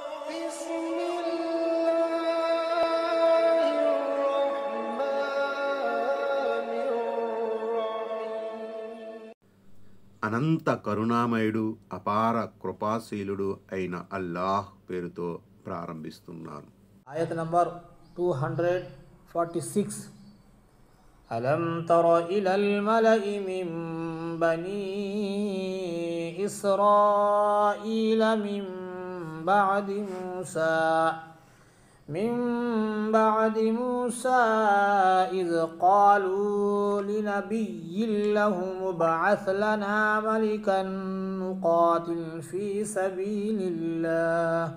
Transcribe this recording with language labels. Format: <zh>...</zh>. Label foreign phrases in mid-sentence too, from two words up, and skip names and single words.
<ar>بسم الله الرحمن الرحيم.</ar> <te>అనంత కరుణామయుడు అపార కృపాశీలుడు అయిన అల్లాహ్ పేరుతో ప్రారంభిస్తున్నాను.</te> <en>Ayat number 246.</en> <ar>ألم تر إلى الملإ من بني إسرائيل من بعد موسى إذ قالوا لنبي لهم ابعث لنا ملكا نقاتل في سبيل الله</ar>